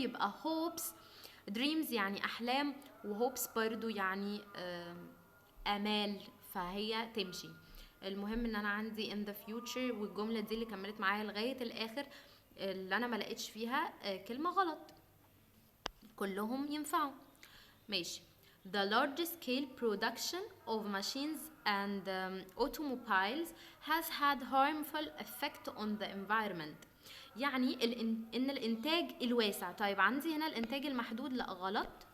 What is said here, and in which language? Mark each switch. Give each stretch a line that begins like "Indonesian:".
Arabic: يبقى hopes dreams يعني احلام، و hopes برضو يعني امال، فهي تمشي. المهم ان انا عندي
English: in the future،
Arabic: والجمله دي اللي كملت معايا لغايه الاخر اللي انا ما لقيتش فيها كلمه غلط، كلهم ينفعوا. ماشي.
English: The large scale production of machines and automobiles has had harmful effect on the environment.
Arabic: يعني ان الانتاج الواسع. طيب عندي هنا الانتاج المحدود، لا غلط.